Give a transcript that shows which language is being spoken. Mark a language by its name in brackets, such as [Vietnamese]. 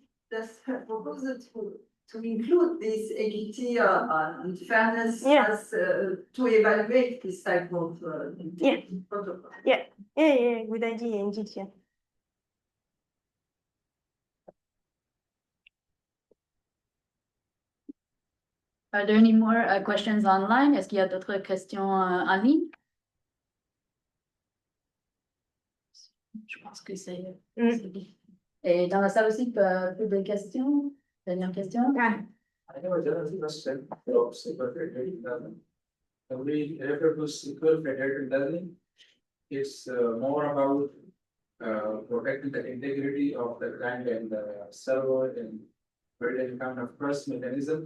[English] Just propose to include this equity and fairness as to evaluate this type of protocol. Yeah, good idea indeed. Yeah. Are there any more questions online? [French] Est-ce qu'il y a d'autres questions en ligne? Je pense que c'est bien. Et dans la salle aussi, peu de questions? Dernière question? [English] I have a general question. When we refer to secure federated learning, it's more about protecting the integrity of the client and the server and building kind of trust mechanism.